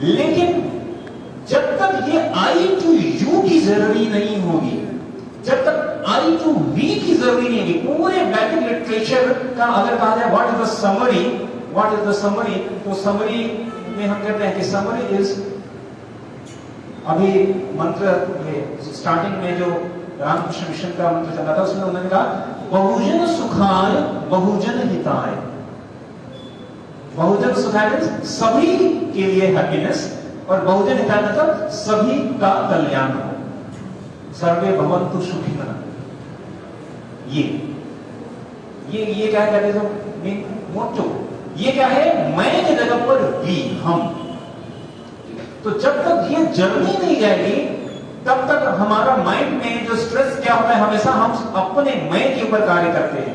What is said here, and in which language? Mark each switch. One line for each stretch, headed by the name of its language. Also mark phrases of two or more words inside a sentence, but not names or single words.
Hindi: लेकिन जब तक ये
English: I to you
Hindi: की जरूरी नहीं होगी, जब तक
English: I to we
Hindi: की जरूरी नहीं होगी, पूरे वैदिक लिटरेचर का अगर कहा जाए
English: what is the summary,
Hindi: तो समरी में हम कहते हैं कि
English: summary is,
Hindi: अभी मंत्र स्टार्टिंग में जो रामकृष्ण मिशन का मंत्र चल रहा था उसमें उन्होंने कहा
Sanskrit: बहुजन सुखाय बहुजन हिताय। बहुजन सुखाय
Hindi: सभी के लिए हैप्पीनेस, और
Sanskrit: बहुजन हिताय
Hindi: मतलब सभी का कल्याण हो,
Sanskrit: सर्वे भवन्तु सुखिनः।
Hindi: ये क्या है, मोटो, ये क्या है, मैं की जगह पर वी, हम। तो जब तक ये जर्नी नहीं जाएगी तब तक हमारा माइंड में जो स्ट्रेस क्या होता है, हमेशा हम अपने मैं के ऊपर कार्य करते हैं।